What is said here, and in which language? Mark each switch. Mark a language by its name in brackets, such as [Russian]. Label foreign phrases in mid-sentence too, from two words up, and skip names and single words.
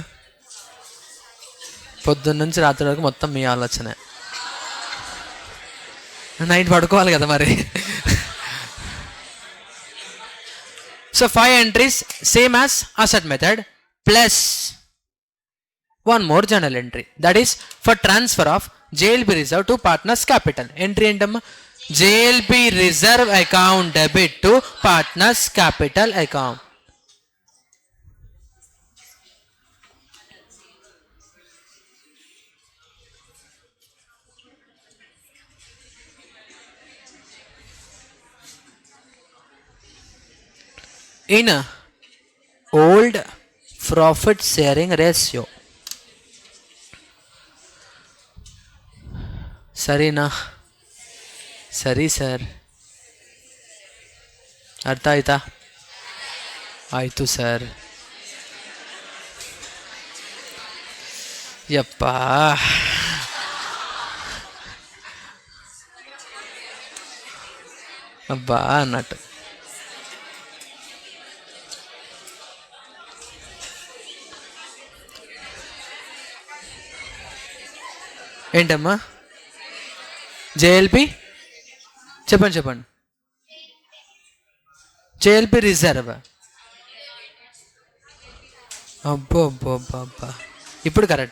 [Telugu] పొద్దున్న నుంచి రాత్రి వరకు మొత్తం మీ ఆలోచనే. నైట్ పడుకోవాలి కదా మరి. [English] so 5 entries same as asset method plus 1 more journal entry, that is for transfer of JLP reserve to partners capital. Entry ఏంటమ్మా? JLP reserve account debit to partners capital account. In a old profit sharing ratio, [Kannada] ಸರಿನಾ? ಸರಿ ಸರ್, ಅರ್ಥ ಆಯ್ತಾ? ಆಯಿತು ಸರ್. ಯಪ್ಪ, ಅಬ್ಬಾ ನಟ್. [Telugu] ఏంటమ్మా? జేఎల్పి చెప్పండి. జేఎల్పి రిజర్వ్. అబ్బో, ఇప్పుడు కరెక్ట్.